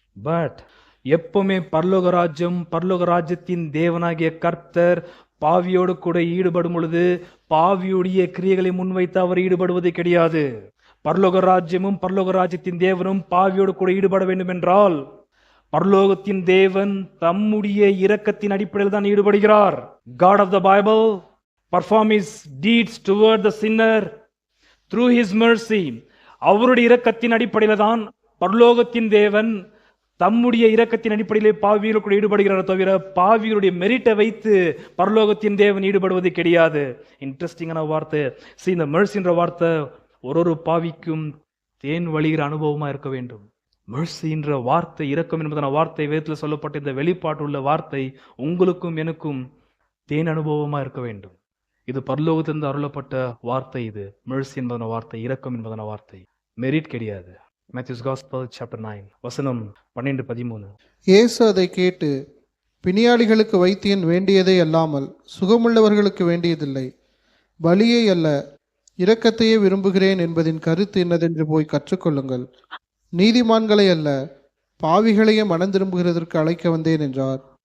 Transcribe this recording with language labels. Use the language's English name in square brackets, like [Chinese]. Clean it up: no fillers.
[Tamil] But எப்பவுமே பரலோக ராஜ்யத்தின் தேவனாகிய கர்த்தர் பாவியோடு கூட ஈடுபடும் பொழுது பாவியுடைய கிரியைகளை முன்வைத்து அவர் ஈடுபடுவது கிடையாது. பரலோக ராஜ்யமும் பரலோக ராஜ்யத்தின் தேவனும் பாவியோடு கூட ஈடுபட வேண்டும் என்றால் பரலோகத்தின் தேவன் தம்முடைய இரக்கத்தின் அடிப்படையில் தான் ஈடுபடுகிறார். [English] God of the Bible perform his deeds toward the sinner through his mercy. [Tamil] அவருடைய இரக்கத்தின் அடிப்படையில் தான் பரலோகத்தின் தேவன் தம்முடைய இரக்கத்தின் அடிப்படையிலே பாவிகள் கூட ஈடுபடுகிறார், தவிர பாவிகளுடைய மெரிட்டை வைத்து பரலோகத்தின் தேவன் ஈடுபடுவது கிடையாது. இன்ட்ரெஸ்டிங்கான வார்த்தை. இந்த மெர்சின்ற வார்த்தை ஒரு பாவிக்கும் தேன் வழிகிற அனுபவமா இருக்க வேண்டும். மெர்சின்ற வார்த்தை, இரக்கம் என்பதான வார்த்தை வேதத்தில் சொல்லப்பட்ட இந்த வெளிப்பாட்டு உள்ள வார்த்தை உங்களுக்கும் எனக்கும் தேன் அனுபவமா இருக்க வேண்டும். இது பரலோகத்திலிருந்து அருளப்பட்ட வார்த்தை. இது மெர்சி என்பதான வார்த்தை, இரக்கம் என்பதான வார்த்தை, மெரிட் கிடையாது. [English] Matthew's Gospel chapter 9 [Tamil] வசனம் 12-13. இயேசு அதை கேட்டு, பிணியாளிகளுக்கு வைத்தியன் வேண்டியதே அல்லாமல் சுகமுள்ளவர்களுக்கு வேண்டியதில்லை, பலியை அல்ல இரக்கத்தையே விரும்புகிறேன் என்பதின் கருத்து என்னதென்று போய் கற்றுக்கொள்ளுங்கள். நீதிமான்களை அல்ல பாவிகளையே மனம் திரும்புகிறதற்கு அழைக்க வந்தேன் என்றார்.